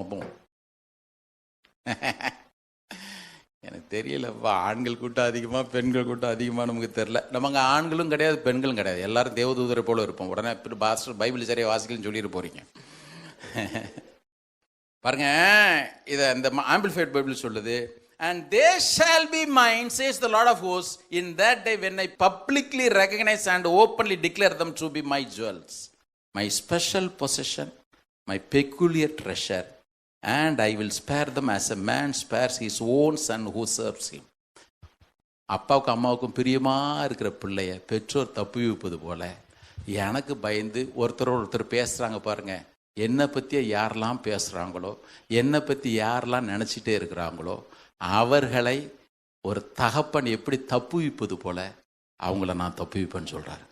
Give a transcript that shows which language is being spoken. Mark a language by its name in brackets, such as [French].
[Tamil] அப்போ எனக்கு தெரியலப்பா, ஆண்கள் கூட்டம் அதிகமாக பெண்கள் கூட்டம் அதிகமாக நமக்கு தெரியல. நமக்கு ஆண்களும் கிடையாது பெண்களும் கிடையாது, எல்லாரும் தேவதூதரை போல இருப்போம். உடனே பாஸ்டர் பைபிள் சரியாக வாசிக்கலன்னு சொல்லிட்டு போறீங்க பாருங்க. இதை இந்த ஆம்பிளிஃபைட் பைபிள் சொல்லுது, [English] and they shall be mine, says the Lord of hosts, in that day when I publicly recognize and openly declare them to be my jewels, my special possession, my peculiar treasure. And I will spare them as a man spares his own son who serves him. [Tamil] அப்பாவுக்கும் அம்மாவுக்கும் பிரியமா இருக்கிற பிள்ளைய பெற்றோர் தப்பு வைப்பது போல, எனக்கு பயந்து ஒருத்தர் பேசுறாங்க பாருங்க, என்னை பற்றி யாரெல்லாம் பேசுறாங்களோ, என்னை பற்றி யாரெல்லாம் நினைச்சிட்டே இருக்கிறாங்களோ, அவர்களை ஒரு தகப்பன் எப்படி தப்பு வைப்பது போல அவங்கள நான் தப்பு வைப்பேன்னு சொல்றாரு.